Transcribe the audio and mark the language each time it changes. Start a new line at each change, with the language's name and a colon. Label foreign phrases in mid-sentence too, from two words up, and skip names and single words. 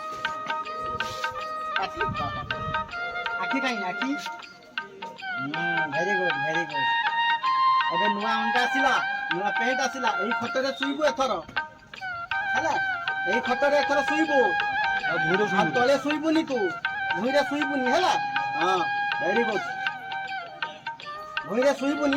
English: পাটি আখি কাই আখি very good very good.
Odia: ଏବେ ନୂଆ ଅଣ୍ଡା ଆସିଲା, ନୂଆ ପେଣ୍ଟ ଆସିଲା, ଏଇ ଖଟରେ ଶୋଇବୁ ଏଥର ହେଲା, ଏଇ ଖଟରେ ଏଥର ଶୋଇବୁ, ଆଉ ତଳେ ଶୋଇବୁନି, ତୁ ଭୁଇଁରେ ଶୋଇବୁନି ହେଲା। ହଁ
English: very good,
Odia: ଭୁଇଁରେ ଶୋଇବୁନି।